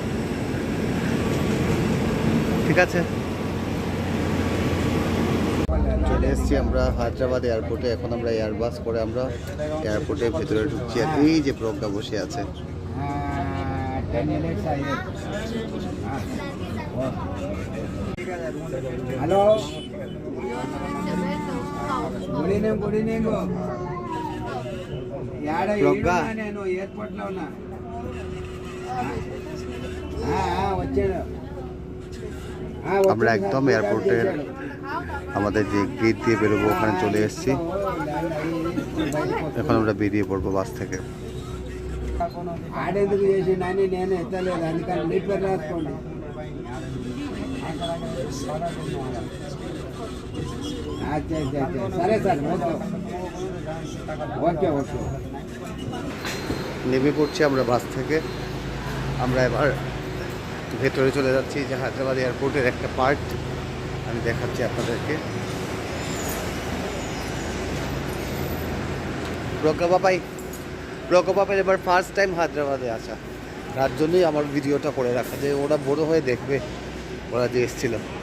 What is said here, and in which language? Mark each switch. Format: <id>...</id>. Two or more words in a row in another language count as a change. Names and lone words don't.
<bn>ঠিক আছে, চলে এসেছি আমরা হায়দ্রাবাদ এয়ারপোর্টে। এখন আমরা এয়ারবাস করে আমরা এয়ারপোর্টের ভেতরে ঢুকছি। আর এই যে প্রজ্ঞা বসে আছে। হ্যালো,</bn> <en>Good evening.</en> <te>ప్రజ్ఞా. నేను ఎయిర్పోర్ట్ లో ఉన్నా. వచ్చాడు.</te> <bn>আমরা একদম এয়ারপোর্টের আমাদের যে গেট দিয়ে বেরোবো ওখানে চলে এসেছি। এখন আমরা বেরিয়ে পড়বো বাস থেকে।</bn> <te>ఆడేందుకు చేసి నాని నేను ఎత్తలేదు, అందుకని మీ పేరు రాసుకోండి. సరే సార్, ఓకే ఓకే.</te> <bn>নেমে পড়ছি আমরা বাস থেকে। আমরা এবার ভেতরে চলে যাচ্ছি, যে হায়দ্রাবাদ এয়ারপোর্টের একটা পার্ট আমি দেখাচ্ছি আপনাদেরকে। প্রজ্ঞা পাপাই এবার</bn> <en>first time</en> <bn>হায়দ্রাবাদে আসা, তার জন্যই আমার ভিডিওটা করে রাখা, যে ওরা বড় হয়ে দেখবে ওরা যে এসেছিল।</bn>